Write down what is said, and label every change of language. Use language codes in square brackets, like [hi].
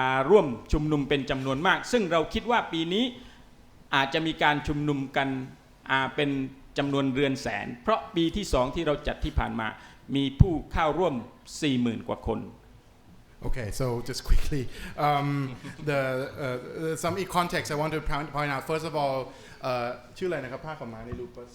[th] ร่วมชุมนุมเป็นจำนวนมากซึ่งเราคิดว่าปีนี้อาจจะมีการชุมนุมกันเป็นจำนวนเรือนแสนเพราะปีที่2ที่เราจัดที่ผ่านมามีผู้เข้าร่วม 40,000 กว่าคน [en] Okay, so just quickly, some context I want to point out. First of all, [th] ชื่ออะไรนะครับผ้าขาวม้าในรูป